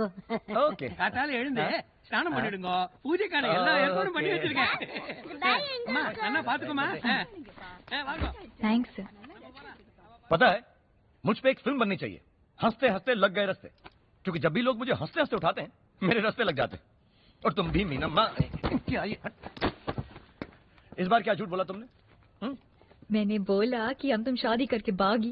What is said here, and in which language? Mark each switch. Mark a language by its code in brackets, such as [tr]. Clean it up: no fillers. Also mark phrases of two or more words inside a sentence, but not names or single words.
[ta] ஓகே. காத்தால எழுந்து ஸ்நானம் பண்ணிடுங்க, பூஜைக்கான எல்லா ஏற்பாடும் பண்ணி வச்சிருக்கேன். அம்மா நல்லா பாத்துக்கோமா. வாங்க. [hi] थैंक्स. पता है मुझ पे एक फिल्म बननी चाहिए, हंसते हंसते लग गए रस्ते, क्योंकि जब भी लोग मुझे हंसते हंसते उठाते हैं मेरे रस्ते लग जाते हैं। और तुम भी मीना माँ, क्या ये इस बार क्या झूठ बोला तुमने? मैंने बोला कि हम तुम शादी करके भागी।